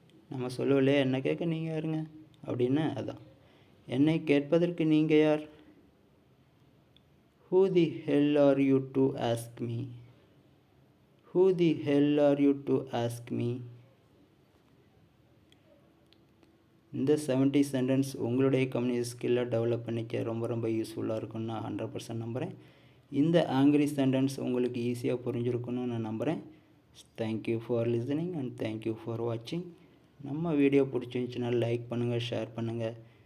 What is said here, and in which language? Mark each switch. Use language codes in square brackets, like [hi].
[ta] நம்ம சொல்லவில்லையே என்னை கேட்க நீங்கள் யாருங்க அப்படின்னு. அதான் என்னை கேட்பதற்கு நீங்கள் யார்? [en] Who the hell are you to ask me? Who the hell are you to ask me? [ta] இந்த 70 சென்டென்ஸ் உங்களுடைய கம்யூனிகேஷன் ஸ்கில்லை டெவலப் பண்ணிக்க ரொம்ப யூஸ்ஃபுல்லாக இருக்கும்னு நான் 100% நம்புகிறேன். இந்த ஆங்கிரி சென்டென்ஸ் உங்களுக்கு ஈஸியாக புரிஞ்சிருக்குன்னு நான் நம்புகிறேன். [en] Thank you for listening and thank you for வாட்சிங். [ta] நம்ம வீடியோ பிடிச்சிருந்துச்சுன்னா லைக் பண்ணுங்கள், ஷேர் பண்ணுங்கள்.